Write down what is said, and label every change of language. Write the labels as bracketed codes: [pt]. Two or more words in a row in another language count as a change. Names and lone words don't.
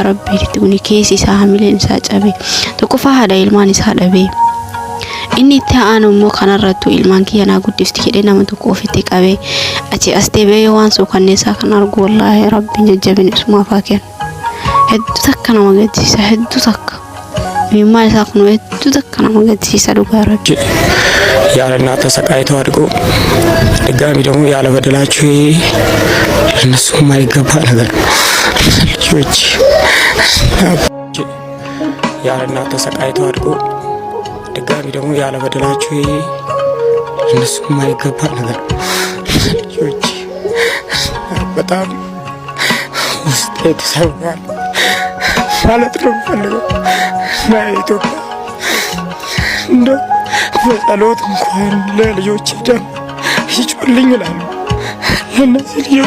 [om] rabbiitti kuni keessa isaa hamileen isaa cabe tokkoffaa haadha ilmaan isaa dhabee inni itti aanu immoo kanarrattu ilmaan kiyyanaa guddifti jedhee nama tokko ofitti qabee achi as deebi'ee waan suukanneessaa kan argu wallaahi rabbiin jajjabina isumaaf haa kennu hedduu takka nama gaddisiisa hedduu takka mimmaa isaa kun hedduu takka nama gaddisiisa dhugaa rabbi [am] ያለ እናት ተሰቃይተው አድጎ ድጋሚ ደግሞ ያለ በደላቸው ለነሱ የማይገባ ነገር ልጆች ያለ እናት ተሰቃይተው አድጎ ድጋሚ ደግሞ ያለ በደላቸው ለነሱ የማይገባ ነገር ልጆች በጣም ውስጤ ተሰብሯል ማለት ነው ፈልገው ለኢትዮጵያ እንደው በጸሎት እንኳን ለልጆች ደም ይጮልኝ ይላሉ ለነዚህ